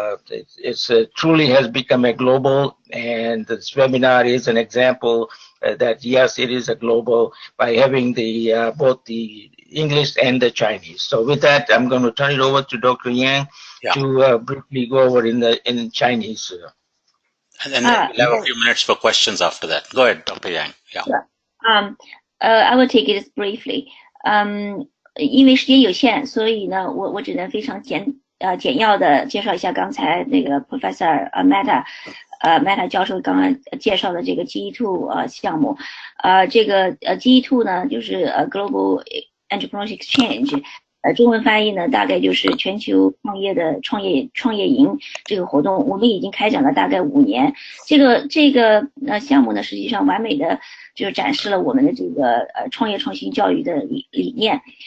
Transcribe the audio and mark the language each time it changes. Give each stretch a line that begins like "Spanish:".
English: It truly has become a global, and this webinar is an example that yes, it is a global by having the both the English and the Chinese. So with that, I'm going to turn it over to Dr. Yang to briefly go over in Chinese. And then we'll have a few minutes for questions after that. Go ahead, Dr. Yang. Yeah. I will take it briefly.
Chinese: 因为时间有限，所以呢，我只能非常简要的介绍一下刚才那个 Professor Mehta 教授刚刚介绍的这个 GE2 项目。这个GE2 呢，就是 Global Entrepreneurship Exchange。中文翻译呢，大概就是全球创业营这个活动，我们已经开展了大概5年。这个项目呢，实际上完美的就展示了我们的这个创业创新教育的理念。